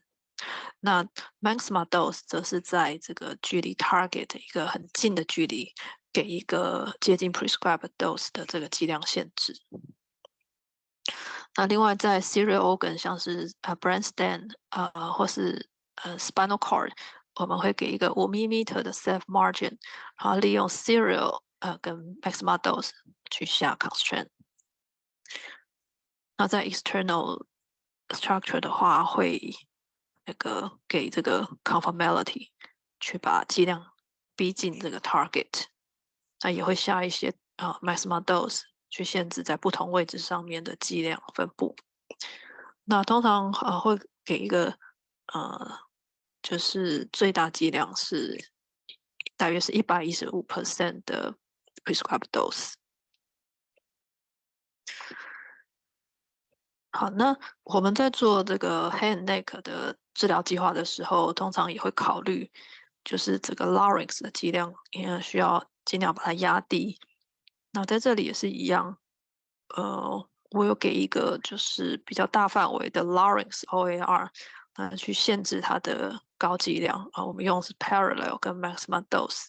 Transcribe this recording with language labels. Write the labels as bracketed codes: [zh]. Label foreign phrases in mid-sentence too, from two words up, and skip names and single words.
[zh] 那 [en] maxima dose [zh] 则是在这个距离 target 一个很近的距离，给一个接近 [en] prescribed dose [zh] 的这个剂量限制。那另外在 [en] serial organ [zh] 像是brainstem 或是 [en] spinal cord， [zh] 我们会给一个5 mm 的 [en] safe margin， [zh] 然后利用 serial 跟 [en] maxima dose [zh] 去下 constraint。那在 [en] external structure [zh] 的话，会给这个 conformality 去把剂量逼近这个 target， 那也会下一些 [en] maxima dose。 [zh] 去限制在不同位置上面的剂量分布。那通常会给一个就是最大剂量是大约是115% 的 [en] prescribed dose。 [zh] 好，那我们在做这个 [en] head and neck [zh] 的治疗计划的时候，通常也会考虑就是这个 larynx 的剂量，需要尽量把它压低。那在这里也是一样， 我有给一个就是比较大范围的 [en] larynx OAR， [zh] 去限制它的高剂量我们用的是 parallel 跟 [en] maximum dose。